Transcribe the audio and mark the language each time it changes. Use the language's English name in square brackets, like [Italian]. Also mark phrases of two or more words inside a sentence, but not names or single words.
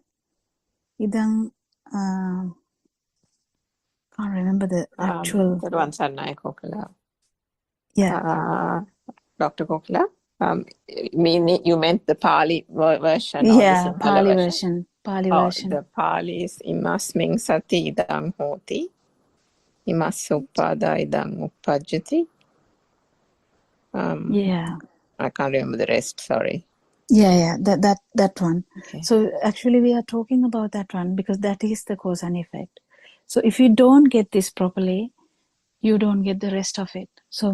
[English] Idang, can't remember the actual. Yeah. Dr. Kokla, you meant the Pali version or the Yeah, Sinhala Pali version? version. The Pali is [Pali] imasming sati idang hoti, imasuppada idang uppajjati. [English] Yeah. I can't remember the rest, sorry. Yeah, that one. Okay. So actually we are talking about that one because that is the cause and effect. So if you don't get this properly, you don't get the rest of it.